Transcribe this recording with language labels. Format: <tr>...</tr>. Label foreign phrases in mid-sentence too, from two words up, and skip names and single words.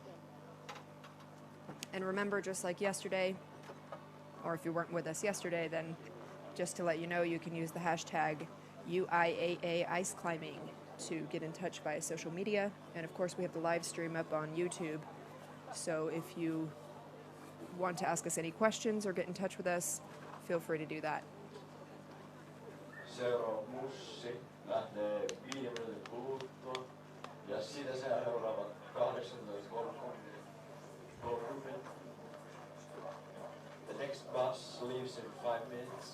<en>And remember, just like yesterday, or if you weren't with us yesterday, then just to let you know, you can use the hashtag UIAA ice climbing to get in touch via social media. And of course, we have the live stream up on YouTube. So if you want to ask us any questions or get in touch with us, feel free to do that.</en> <fi>Seuraava bussi lähtee 5 minuutin kuluttua ja sitä seuraavat 18:30.</fi> <en>The next bus leaves in 5 minutes.</en>